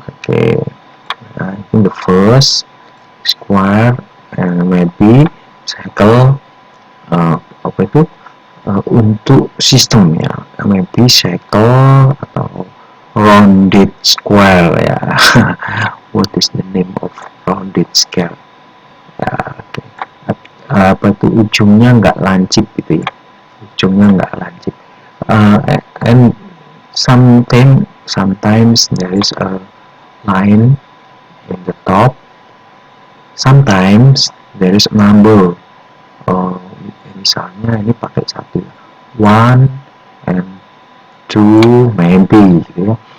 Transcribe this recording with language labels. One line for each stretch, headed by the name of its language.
English: Okay, I think the first square and maybe cycle
Indonesian: apa itu untuk sistem ya,
English: maybe cycle
Indonesian: atau
English: rounded square ya. What is the name of rounded square? Ya, okay.
Indonesian: Apa itu ujungnya nggak lancip gitu ya, ujungnya nggak lancip.
English: And sometimes there is a line in the top, sometimes there is a number.
Indonesian: Misalnya ini pakai 1 and 2 maybe gitu ya.